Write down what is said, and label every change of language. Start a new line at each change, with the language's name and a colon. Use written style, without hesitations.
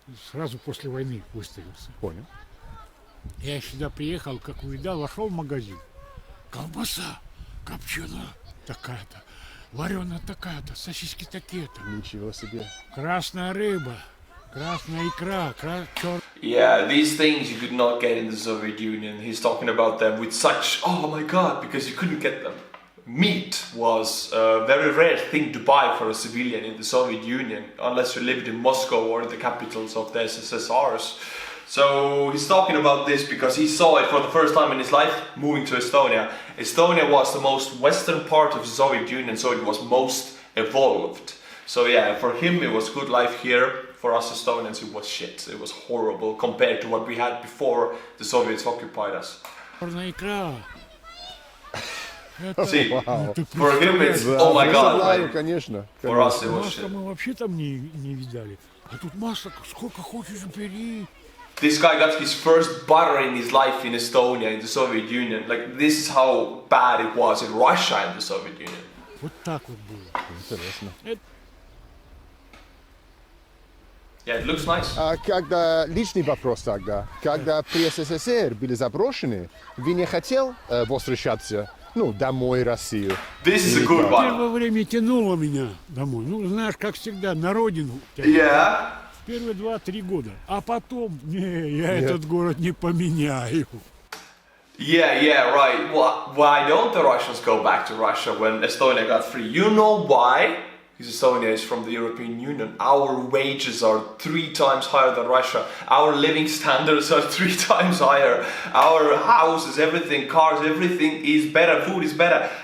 Russian: сразу после войны выставился. Понял. Я сюда приехал, как увидал, вошел в магазин. Колбаса копченая такая-то, вареная такая-то, сосиски такие-то. Ничего себе. Красная рыба, красная икра, черная.
English: Yeah, these things you could not get in the Soviet Union. He's talking about them with such, oh my god, because you couldn't get them. Meat was a very rare thing to buy for a civilian in the Soviet Union, unless you lived in Moscow or the capitals of the SSSRs. So he's talking about this because he saw it for the first time in his life moving to Estonia. Estonia was the most western part of the Soviet Union, so it was most evolved. So yeah, for him it was good life here. For us Estonians it was shit. It was horrible compared to what we had before the Soviets occupied us.
Russian: Черная икра.
English: See, Wow. for him it's, oh my god.
Russian: Знаю, конечно.
English: For us it was
Russian: Масло
English: shit.
Russian: мы вообще там не видали. А тут масло сколько хочешь бери.
English: This guy got his first butter in his life in Estonia, in the Soviet Union. Like, this is how bad it was in Russia and the Soviet Union.
Russian: Вот так вот было. Интересно.
English: Yeah, it looks nice.
Russian: А когда личный вопрос тогда, когда при СССР были заброшены, вы не хотел возвращаться, ну, домой в Россию?
English: This is a good one.
Russian: Первое время тянуло меня домой. Ну, знаешь, как всегда, на родину.
English: Yeah.
Russian: Первые 2-3 года. А потом, я этот город не поменяю.
English: Yeah, right. Why don't the Russians go back to Russia when Estonia got free? You know why? Because Estonia is from the European Union. Our wages are 3 times higher than Russia. Our living standards are 3 times higher. Our houses, everything, cars, everything is better. Food is better.